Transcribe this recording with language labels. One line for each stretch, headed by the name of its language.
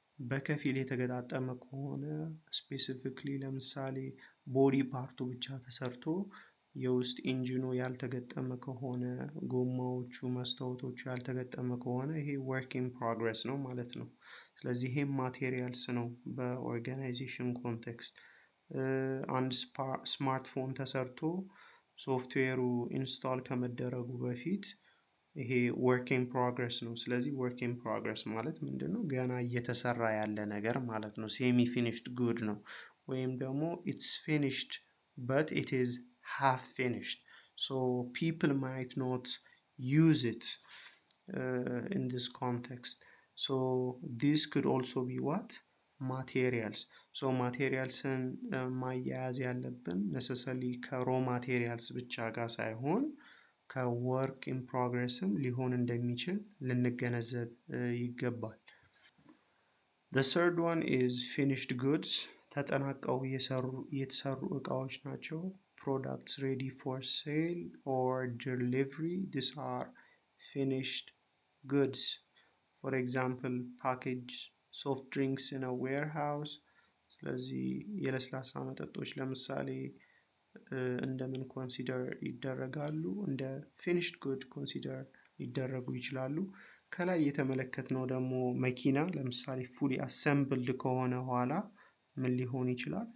Amharic: በከፊል የተገጣጠመ ከሆነ ስፔሲፊክሊ ለምሳሌ ቦዲ ፓርቱ ብቻ ተሰርቶ የውስጥ ኢንጂኑ ያልተገጠመ ከሆነ፣ ጎማዎቹ መስታወቶቹ ያልተገጠመ ከሆነ ይሄ work in progress ነው ማለት ነው። ስለዚህ ይሄም ማቴሪያልስ ነው በኦርጋናይዜሽን ኮንቴክስት። አንድ ስማርትፎን ተሰርቶ ሶፍትዌሩ ኢንስቶል ከመደረጉ በፊት ይሄ work in progress ነው። ስለዚህ work in progress ማለት ምንድነው? ገና እየተሰራ ያለ ነገር ማለት ነው።
English: semi finished good ነው።
Amharic: ወይም ደግሞ
English: it's finished but it is half finished, so people might not use it in this context. so this could also be what? materials.
Amharic: so materialsን ማያያዝ ያለብን necessarily ከሮ ማቴሪያልስ ብቻ ጋር ሳይሆን ከwork in progressም ሊሆን እንደሚችል ልንገነዘብ ይገባል።
English: the third one is finished goods.
Amharic: ተጠናቀው የተሰሩ እቃዎች ናቸው።
English: products ready for sale or delivery. These are finished goods. For example, packaged soft drinks in a warehouse.
Amharic: ስለዚህ የለስላሳ መጠጦች ለምሳሌ እንደምን ኮንሲደር ይደረጋሉ? እንደ ፊኒሽድ ጉድ ኮንሲደር ሊደረጉ ይችላሉ። ከላይ የተመለከትነው ደግሞ መኪና ለምሳሌ ፉሊ አሰምብልድ ከሆነ ኋላ ምን ሊሆን ይችላል?